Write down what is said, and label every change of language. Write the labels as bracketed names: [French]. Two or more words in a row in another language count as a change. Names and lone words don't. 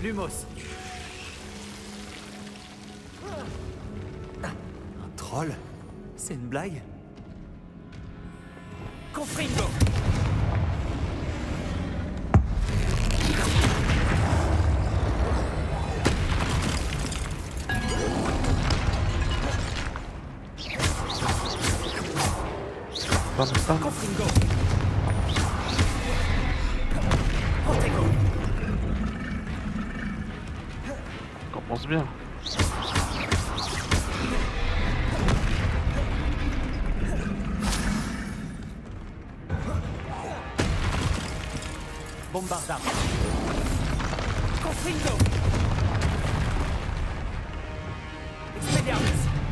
[French] Lumos! Un troll? C'est une blague? Confringo! Bam. Confringo! Protego! Commence bien. Bombarda! Confringo! Expelliarmus!